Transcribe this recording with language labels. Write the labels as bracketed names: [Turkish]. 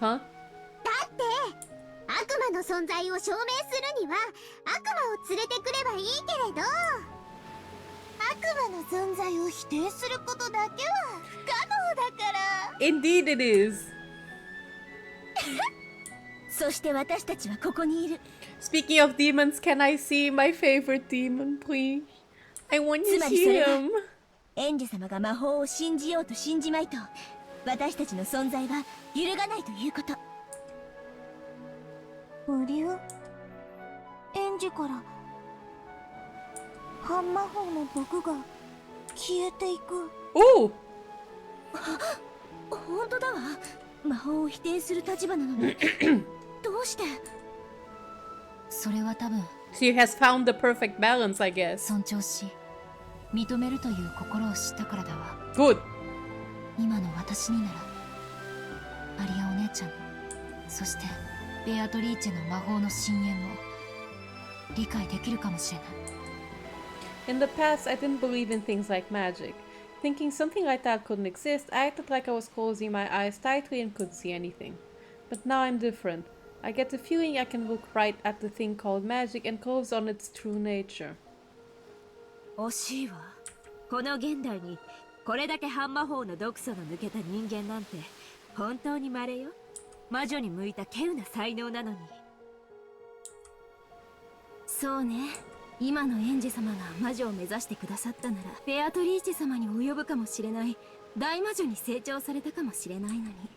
[Japanese] だって悪魔の存在を証明するには悪魔を連れてくればいいけれど、悪魔の存在を否定することだけは不可能だから。 [English] Indeed it is. [Japanese] そして私たちはここにいる。 [English] Speaking of demons, can I see my favorite demon, please? I want to [Japanese] つまり [English] see [Japanese] それは [English] him. [Japanese] エンジェ様が魔法を信じようと信じまいと、私たちの存在は揺るがないということ。無流？エンジェから半魔法の毒が消えていく。おお。本当だわ。魔法を否定する立場なのにどうして？それは多分 [English] She has found the perfect balance, I guess. [Japanese] 尊重し認めるという心を知ったからだわ。 [English] Good. [Japanese] 今の私にならマリアお姉ちゃん、そしてベアトリーチェの魔法の深淵も理解できるかもしれない。 [English] In the past, I didn't believe in things like magic. Thinking something like that couldn't exist, I acted like I was closing my eyes tightly and couldn't see anything. But now I'm different. I get the feeling I can look right at the thing called magic and close on its true nature. [Japanese] 惜しいわ。この現代にこれだけ半魔法の毒素の抜けた人間なんて本当に稀よ。魔女に向いた稀有な才能なのに。そうね。今のエンジェ様が魔女を目指してくださったなら、ベアトリーチェ様に及ぶかもしれない大魔女に成長されたかもしれないのに。